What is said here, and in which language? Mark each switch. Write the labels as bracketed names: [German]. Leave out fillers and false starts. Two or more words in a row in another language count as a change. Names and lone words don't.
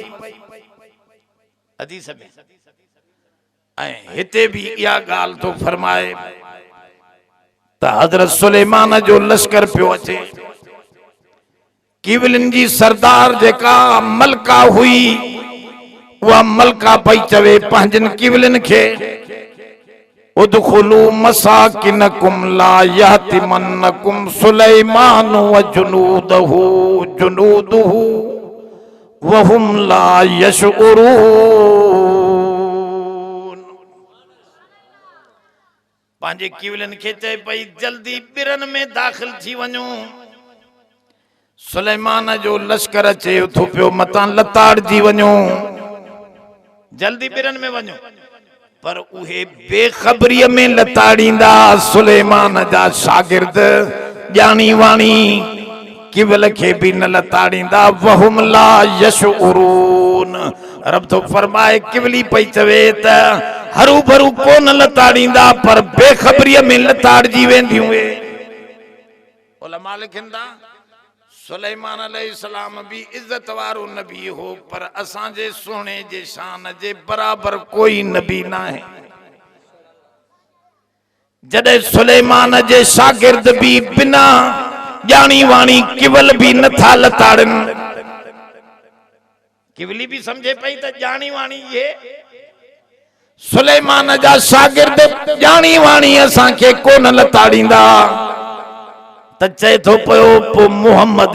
[Sindhi] हदीस में ऐं हिते भी इहा ॻाल्हि तो फरमाए त हज़रत सुलेमान जो लश्कर पियो अचे किवलिन जी सरदार जेका मलका हुई वह मलका पई चवे पंहिंजनि किवलिन खे [Arabic] ادخلوا مساكنكم لا يحطمنكم سليمان وجنوده وهم لا يشعرون. [Sindhi] पंहिंजे किवलिन खे चए पई जल्दी बिरन में दाखिल थी वञो। सुलेमान जो लश्कर अचे उथो पियो मतां लताड़जी वञो, जल्दी बिरन में वञो। पर उहे बेखबरीअ में लताड़ींदा सुलेमान जा शागिर्द ॼाणी वाणी किवल खे भी न लताड़ींदा। [Arabic] وهم لا يشعرون. [Sindhi] रब तो फरमाए किवली पई चवे त हरू भरू कोन लताड़ींदा पर बेखबरीअ में लताड़जी वेंदियूं। उलमा लिखंदा सुलेमान अलैहिस्सलाम भी इज्जत वारो नबी हो पर असांजे सोने जे शान जे बराबर कोई नबी [Urdu] ना है। [Sindhi] जॾहिं सुलेमान जे शागिर्द भी बिना ॼाणी वाणी किवल भी नथा लताड़न, किवली भी समझे पई त ॼाणी वाणी ये सुलेमान जा शागिर्द ॼाणी वाणी असांखे कोन लताड़ींदा त चए थो पियो पो मुहम्मद